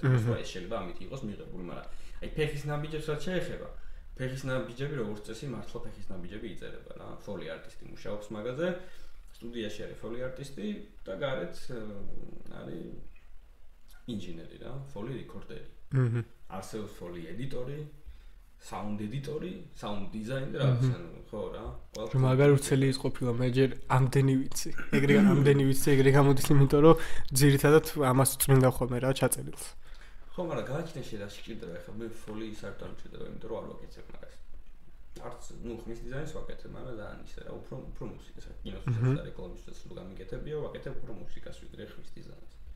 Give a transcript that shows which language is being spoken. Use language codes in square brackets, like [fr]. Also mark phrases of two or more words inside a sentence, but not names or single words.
[ka] სხვა ეს შეიძლება ამით იყოს მიღებული, მაგრამ აი ფეხის ნაბიჯებს რაც შეეხება, ფეხის ნაბიჯები როგორც წესი მართლა ფეხის ნაბიჯები იწერება რა. [en] foley artist- [ka] ი მუშაობს მაგაზე. სტუდიაში არის [en] foley artist- [ka] ი და გარეთ არის ინჟინერი რა, [en] foley recorder- [ka] ი. არსებობს [en] foley editor- [ka] ი, [en] sound editor- [ka] ი, [en] sound designer- [ka] ი, ანუ ხო რა. რომ მაგარ უცელი ის ყოფილა, მე ჯერ ამდენი ვიცი. ამდენი ვიცი, ეგრე გამოდის, იმიტომ რომ ძირითადად ამას წმინდა ხოლმე რა ჩაწერილს. ხო, მაგრამ გააჩნია შეიძლება სჭირდება, ეხლა მე foley საერთოდ არ მჭირდება, იმიტომ რომ არ ვაკეთებ მაგას. არც ნუ ხმის დიზაინს ვაკეთებ, მაგრამ ძალიან ისე რა, უფრო მუსიკას, კინოსთვისაც და რეკლამისთვისაც რო გამიგეთებია, ვაკეთებ უფრო მუსიკას ვიდრე ხმის დიზაინს.